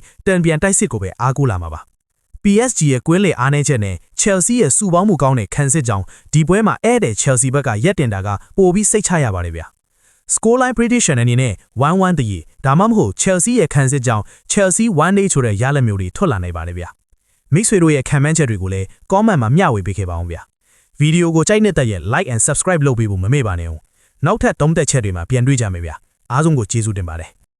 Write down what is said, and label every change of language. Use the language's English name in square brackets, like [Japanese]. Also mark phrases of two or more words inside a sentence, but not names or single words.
[Burmese] တန်ပြန်တိုက်စစ်ကိုပဲအားကိုးလာမှာပါ PSG ရဲ့ကွင်းလေအားနည်းချက်နဲ့ Chelsea ရဲ့စုပေါင်းမှုကောင်းတဲ့ခံစစ်ကြောင့်ဒီပွဲမှာအဲ့တဲ့ Chelsea ဘက်ကရက်တင်တာကပိုပြီးစိတ်ချရပါတယ်ဗျာ [English] Scoreline prediction [Burmese] အနေနဲ့ 1-1 တည်းဒါမှမဟုတ် Chelsea ရဲ့ခံစစ်ကြောင့် Chelsea 1-0ဆိုတဲ့ရလဒ်မျိုးတွေထွက်လာနိုင်ပါတယ်ဗျာမိတ်ဆွေတို့ရဲ့ခံမှန်းချက်တွေကိုလည်း comment မှာမျှဝေပေးခဲ့ပါအောင်ဗျာဗီဒီယိုကိုကြိုက်နေတဲ့ရဲ့ [English] like and subscribe [Burmese] လုပ်ပေးဖို့မမေ့ပါနဲ့ဦးနောက်ထပ်သုံးသက်ချက်တွေမှာပြန်တွေ့ကြမယ်ဗျာအားလုံးကိုကျေးဇူးတင်ပါတယ်